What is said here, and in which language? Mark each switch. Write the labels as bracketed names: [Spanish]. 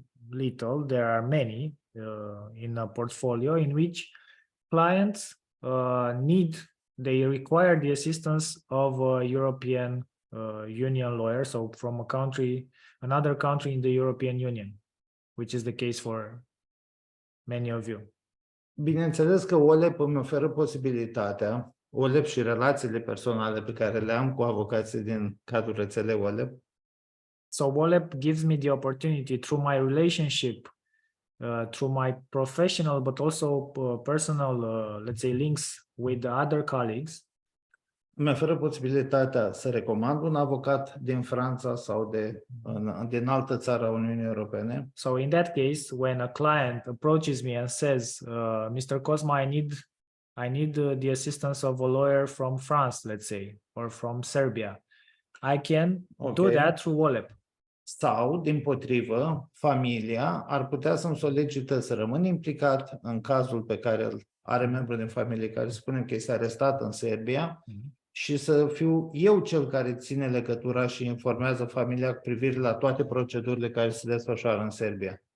[English] little, there are many in a portfolio in which clients they require the assistance of a European Union lawyer, so from another country in the European Union, which is the case for many of you. [Romanian] Bineînțeles că WOLEP îmi oferă posibilitatea, WOLEP și relațiile personale pe care le am cu avocații din cadrul rețelei WOLEP, [English] So WOLEP gives me the opportunity through my relationship, through my professional, but also personal, let's say, links with the other colleagues. [Romanian] îmi oferă posibilitatea să recomand un avocat din Franța sau din altă țară a Uniunii Europene. [English] So in that case, when a client approaches me and says, Mr. Cosma, I need the assistance of a lawyer from France, let's say, or from Serbia, I can do that through WOLEP. [Romanian] Sau, dimpotrivă, familia ar putea să-mi solicită să rămân implicat în cazul pe care îl are membru din familie care spunem că este arestat în Serbia și să fiu eu cel care ține legătura și informează familia cu privire la toate procedurile care se desfășoară în Serbia.